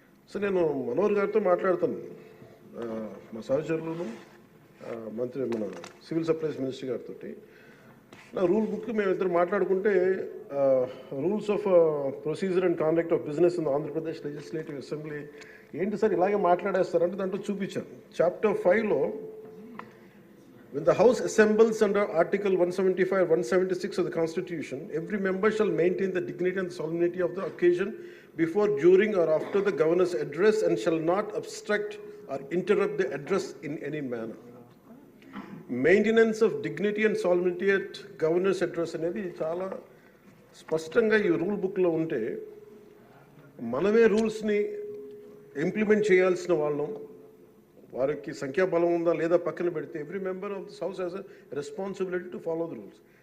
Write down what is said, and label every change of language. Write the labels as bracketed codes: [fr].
[te] So నేను మనోహర్ గారితో మాట్లాడుతాను, మా సహచరులను మంత్రి మన సివిల్ సప్లైస్ మినిస్టర్ గారితో. నా రూల్ బుక్ మేమిద్దరు మాట్లాడుకుంటే rules of procedure and conduct of business in Andhra Pradesh legislative assembly ఏంటి సార్ ఇలాగే మాట్లాడేస్తారంటే దాంట్లో చూపించాను. [en] Chapter 5లో when the House assembles under Article 175, 176 of the Constitution, every member shall maintain the dignity and solemnity of the occasion before, during or after the Governor's address and shall not obstruct or interrupt the address in any manner. Maintenance of dignity and solemnity at governor's address [te] అనేది చాలా స్పష్టంగా ఈ rule బుక్లో ఉంటే మనమే రూల్స్ని implement చేయాల్సిన వాళ్ళం. వారికి సంఖ్యాబలం ఉందా లేదా పక్కన పెడితే [en] Every member of this house has a responsibility to follow the rules.